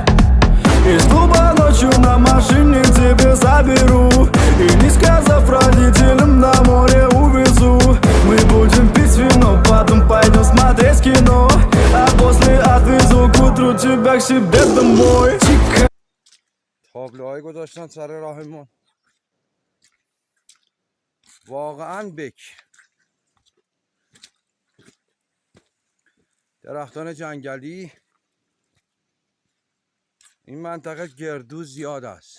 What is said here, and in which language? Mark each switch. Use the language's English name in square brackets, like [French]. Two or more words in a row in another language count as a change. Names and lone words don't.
[Russian] Из клуба ночью на машине тебе заберу. И не сказав родителям, на море увезу. Мы будем пить вино, потом пойдем смотреть кино. А после отвезу к утру тебя к себе домой. [Tajik] تابلوهای گذاشتن سر راهمون واقعا بک. درختان جنگلی. این منطقه گردو زیاد است.